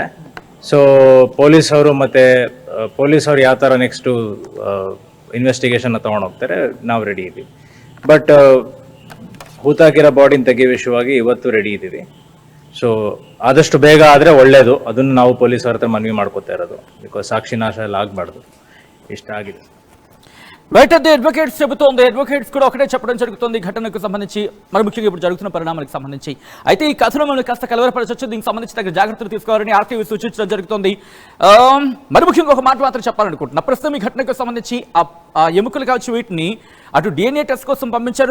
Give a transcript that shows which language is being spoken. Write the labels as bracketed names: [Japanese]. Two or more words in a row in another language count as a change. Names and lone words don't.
[Kannada] ಸೊ ಪೊಲೀಸ್ ಅವರು ಯಾವ ಥರ [English] next investigation [Kannada] ತೊಗೊಂಡೋಗ್ತಾರೆ, ನಾವು ರೆಡಿ ಇದ್ದೀವಿ. ಬಟ್ ಹೂತಾಕಿರೋ ಬಾಡಿನ ತೆಗೆಯುವ ವಿಷಯವಾಗಿ ಇವತ್ತು ರೆಡಿ ಇದ್ದೀವಿ. ಸೊ ಆದಷ್ಟು ಬೇಗ ಆದರೆ ಒಳ್ಳೆಯದು. ಅದನ್ನು ನಾವು ಪೊಲೀಸರ ಹತ್ರ ಮನವಿ ಮಾಡ್ಕೋತಾ ಇರೋದು, ಬಿಕಾಸ್ ಸಾಕ್ಷಿ ನಾಶ ಎಲ್ಲ ಆಗಬಾರ್ದು. ಇಷ್ಟ ಆಗಿದೆ. [Telugu] రైట్. అదే అడ్వకేట్స్ చెబుతోంది. అడ్వకేట్స్ కూడా ఒకటే చెప్పడం జరుగుతుంది ఈ ఘటనకు సంబంధించి, మరి ముఖ్యంగా ఇప్పుడు జరుగుతున్న పరిణామాలకు సంబంధించి. అయితే ఈ కథనం కాస్త కలవరపరచొచ్చు, దీనికి సంబంధించి తగ్గ జాగ్రత్తలు తీసుకోవాలని ఆర్టీవీ సూచించడం జరుగుతుంది. మరి ముఖ్యంగా ఒక మాట మాత్రం చెప్పాలనుకుంటున్నా. ప్రస్తుతం ఈ ఘటనకు సంబంధించి ఆ ఎముకలు కావచ్చు, వీటిని అటు [English] DNA test [Telugu] కోసం పంపించారు.